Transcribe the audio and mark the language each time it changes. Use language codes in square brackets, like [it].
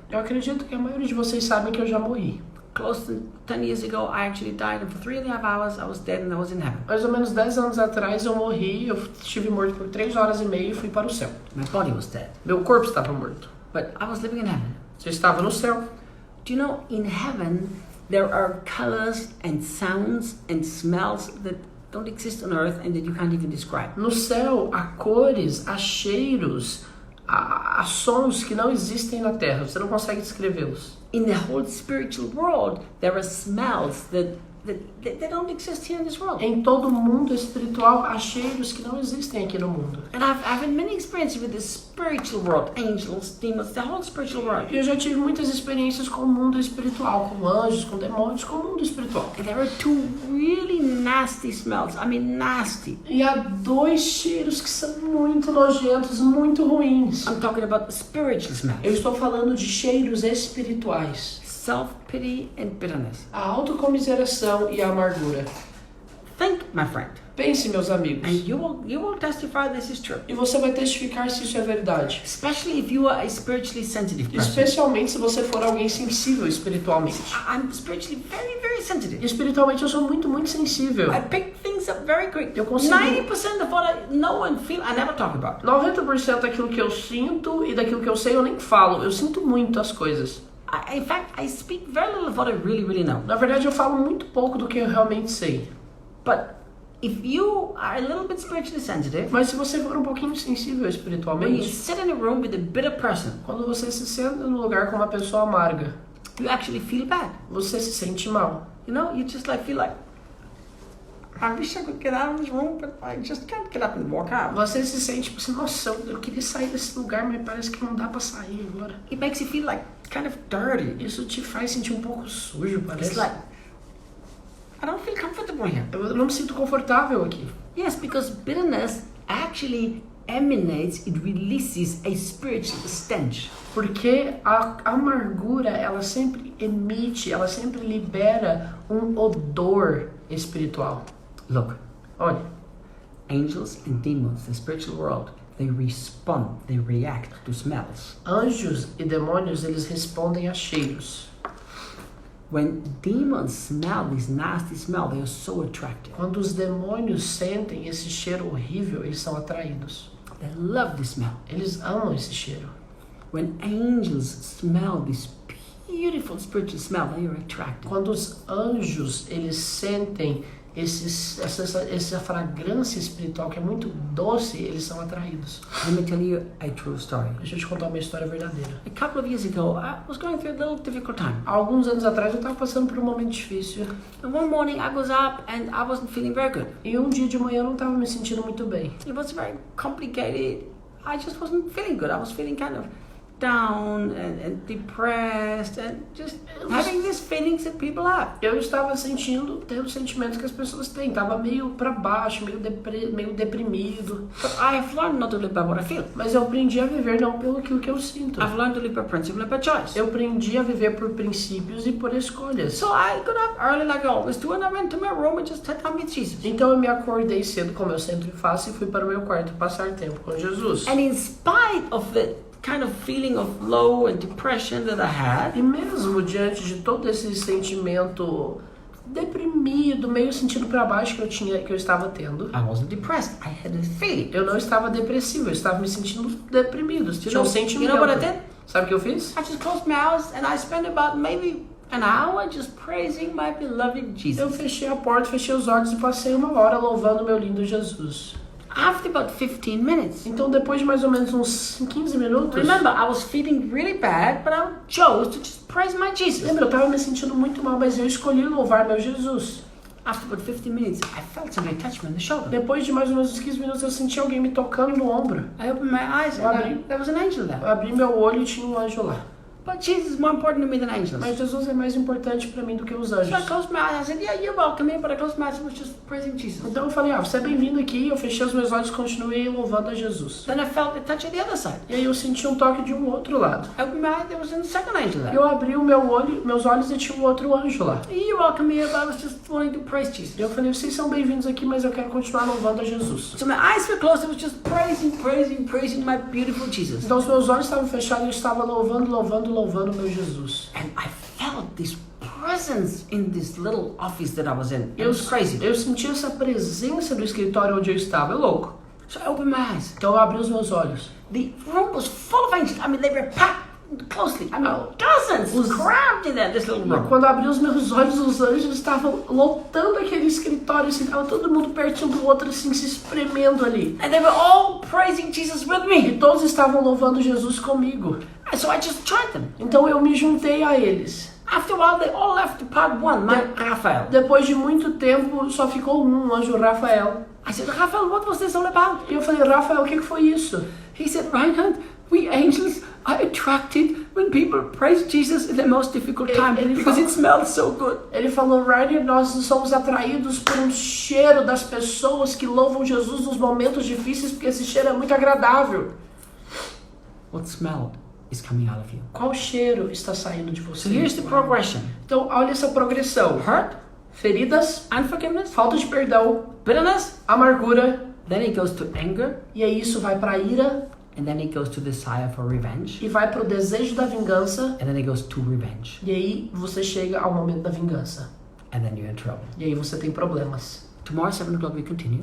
[pt] Eu acredito que a maioria de vocês sabem que eu já morri. [en] Close to 10 years ago, I actually died, and for 3.5 hours, I was dead and I was in heaven. [pt] Mais ou menos 10 anos atrás eu morri, eu estive morto por 3 horas e meia e fui para o céu. [en] My body was dead, [pt] Meu corpo estava morto. [en] but I was living in heaven. [pt] Eu estava no céu. [en] Do you know, in heaven, there are colors and sounds and smells that don't exist on earth and that you can't even describe. [pt] No céu há cores, há cheiros, há sons que não existem na terra. Você não consegue descrevê-los. [en] In the whole spiritual world, there are smells that don't exist here in this world. [pt] Em todo o mundo espiritual há cheiros que não existem aqui no mundo. [en] And I've had many experiences with the spiritual world, angels, demons, the whole spiritual world. [pt] E eu já tive muitas experiências com o mundo espiritual, com anjos, com demônios, com o mundo espiritual. [en] And there are two really nasty smells. I mean, nasty. [pt] E há dois cheiros que são muito nojentos, muito ruins. [en] I'm talking about spiritual [pt] Eu [en] smells. [pt] estou falando de cheiros espirituais. [en] Self-pity and bitterness. [pt] A autocomiseração e a amargura. [en] Think, my friend, [pt] Pense, meus amigos. [en] and you will testify this is true. [pt] E você vai testificar se isso é verdade. [en] Especially if you are a spiritually sensitive person. [pt] Especialmente se você for alguém sensível espiritualmente. [en] I'm spiritually very, very sensitive. [pt] Espiritualmente eu sou muito, muito sensível. [en] I pick things up very quick. [pt] Eu consigo- [en] 90% of what I know and feel, I never talk about. [pt] 90% daquilo que eu sinto e daquilo que eu sei eu nem falo. Eu sinto muito as coisas. [en] In fact, I speak very little of what I really, really know. [pt] Na verdade, eu falo muito pouco do que eu realmente sei. [en] But if you are a little bit spiritually sensitive, [pt] Mas se você for um pouquinho sensível [en] when you [pt] espiritualmente, [en] sit in a room with a bitter person, [pt] quando você se senta no lugar com uma pessoa amarga, [en] you actually feel bad. [pt] você se sente mal. [en] You know, you just like feel like, I wish I could get out of this room, but I just can't get up and walk out. [pt] Você se sente tipo assim, nossa, eu queria sair desse lugar, mas parece que não dá pra sair agora. [en] It makes you feel like kind of dirty. [pt] Isso te faz sentir um pouco sujo, [en] It's [pt] parece. [en] like, I I don't feel comfortable here. [pt] Eu não me sinto confortável aqui. [en] Yes, because bitterness actually emanates, it releases a spiritual stench. [pt] Porque a amargura, ela sempre emite, ela sempre libera um odor espiritual. [en] Look, [pt] Olha, [en] angels and demons, the spiritual world, they respond, they react to smells. [pt] anjos e demônios, eles respondem a cheiros. [en] When demons smell this nasty smell, they are so attractive. [pt] Quando os demônios sentem esse cheiro horrível, eles são atraídos. [en] They love the smell. [pt] Eles amam esse cheiro. [en] When angels smell this beautiful spiritual smell, they are attracted. [pt] Quando os anjos, eles sentem essa fragrância espiritual que é muito doce, eles são atraídos. [en] Let me tell you a true story. [pt] Deixa eu te contar uma história verdadeira. [en] A couple of years ago, I was going through a little difficult time. [pt] Há alguns anos atrás eu estava passando por um momento difícil. [en] And one morning I was up and I wasn't feeling very good. [pt] E um dia de manhã eu não estava me sentindo muito bem. [en] It was very complicated. I just wasn't feeling good. I was feeling kind of down and depressed and just having these feelings that people have. [pt] Eu estava tendo sentimentos que as pessoas têm. Estava meio para baixo, meio deprimido. [en] But I have learned not to live by what I feel. [pt] Mas eu aprendi a viver não pelo que eu sinto. [en] I've learned to live by principle and by choice. [pt] Eu aprendi a viver por princípios e por escolhas. [en] So I got up early like I always do and I went to my room and just sat down with Jesus. [pt] Então eu me acordei cedo, como eu sempre faço, e fui para o meu quarto passar tempo com Jesus. [en] And in spite of the kind of feeling of low and depression that I had, [pt] E mesmo diante de todo esse sentimento deprimido, meio sentido para baixo que eu estava tendo, [en] I wasn't depressed. I had a feeling. [pt] eu não estava depressivo, eu estava me sentindo deprimido, tinha um sentimento. [en] You know what I did? [pt] Sabe o que eu fiz? [en] I just closed my eyes and I spent about maybe an hour just praising my beloved [pt] Eu [en] Jesus. [pt] fechei a porta, fechei os olhos e passei uma hora louvando meu lindo Jesus. [en] After about 15 minutes, [pt] Então depois de mais ou menos uns 15 minutos, [en] remember, I was feeling really bad, but I chose to just praise my Jesus. [pt] lembra, eu estava me sentindo muito mal, mas eu escolhi louvar meu Jesus. [en] After about 15 minutes, I felt somebody touch me on the shoulder. [pt] Depois de mais ou menos uns 15 minutos, eu senti alguém me tocando no ombro. [en] I opened my eyes and there was an angel there. [pt] Eu abri meu olho e tinha um anjo lá. [en] But Jesus is more important to me than angels. [pt] Mas Jesus é mais importante para mim do que os [en] So I [pt] anjos. [en] closed my eyes. I said, yeah, you're welcome here, but I closed my eyes and was just praising Jesus. [pt] Então eu falei, você é bem-vindo aqui. Eu fechei os meus olhos e continuei louvando a Jesus. [en] Then I felt a touch at the other side. [pt] E aí eu senti um toque de um outro lado. [en] I opened my eyes, there was a second angel there. [pt] Eu abri o meus olhos e tinha um outro anjo lá. [en] You're welcome here, but I was just wanting to praise Jesus. [pt] E eu falei, vocês são bem-vindos aqui, mas eu quero continuar louvando a Jesus. [en] So my eyes were closed. I was just praising my beautiful Jesus. [pt] Então os meus olhos estavam fechados e eu estava louvando meu Jesus. [en] And I felt this presence in this little office that I was in. It was crazy. [pt] Eu senti essa presença do escritório onde eu estava, é louco. [en] So I opened my eyes. [pt] Então eu abri os meus olhos. [en] The room was full of angels. I mean, they were packed closely. I mean, dozens crammed in there, this little room. [pt] Quando eu abri os meus olhos, os anjos estavam lotando aquele escritório, assim, tava todo mundo pertinho do outro, assim, se espremendo ali. [en] And they were all praising Jesus with me. [pt] E todos estavam louvando Jesus comigo. [en] And so I just joined them. [pt] Então eu me juntei a eles. [en] After a while, they all left to part one, Raphael. [pt] Depois de muito tempo, só ficou um, o anjo Rafael. [en] I said, Raphael, what was this all about? [pt] E eu falei, Rafael, o que foi isso? [en] He said, Reinhard, we angels are attracted when people praise Jesus in the most difficult time because it smells so good. [pt] Ele falou, Rainer, nós somos atraídos por um cheiro das pessoas que louvam Jesus nos momentos difíceis porque esse cheiro é muito agradável. [en] What smell is coming out of you? [pt] Qual cheiro está saindo de [en] So [pt] você? [en] here's the progression. [pt] Então, olha essa progressão. [en] Hurt, [pt] Feridas, [en] unforgiveness, [pt] falta de perdão, [en] bitterness, [pt] amargura, [en] then it goes to anger, [pt] e aí isso vai para a ira, [en] and then it goes to desire for revenge, [pt] e vai para o desejo da vingança, [en] and then it goes to revenge, [pt] e aí você chega ao momento da vingança. [en] and then you're in trouble. [pt] E aí você tem problemas. [en] Tomorrow, 7 o'clock, we continue.